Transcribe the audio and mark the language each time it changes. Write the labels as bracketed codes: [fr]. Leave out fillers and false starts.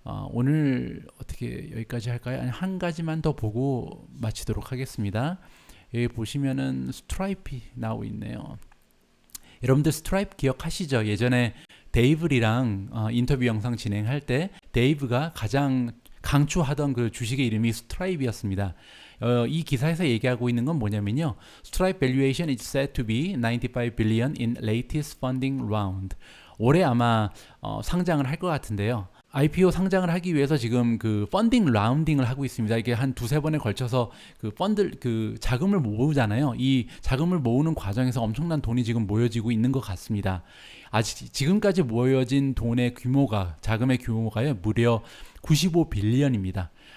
[ko] 오늘 어떻게 여기까지 할까요? 아니, 한 가지만 더 보고 마치도록 하겠습니다. 여기 보시면은 스트라이프 나오고 있네요. 여러분들 스트라이프 기억하시죠? 예전에 데이브리랑 인터뷰 영상 진행할 때 데이브가 가장 강추하던 그 주식의 이름이 스트라이프였습니다. 이 기사에서 얘기하고 있는 건 뭐냐면요, [en] Stripe valuation is said to be 95 billion in latest funding round. [ko] 올해 아마 상장을 할 것 같은데요. IPO 상장을 하기 위해서 지금 그 펀딩 라운딩을 하고 있습니다. 이게 한 두세 번에 걸쳐서 그 자금을 모으잖아요. 이 자금을 모으는 과정에서 엄청난 돈이 지금 모여지고 있는 것 같습니다. 아직 지금까지 모여진 돈의 규모가, 자금의 규모가요, 무려 95빌리언입니다.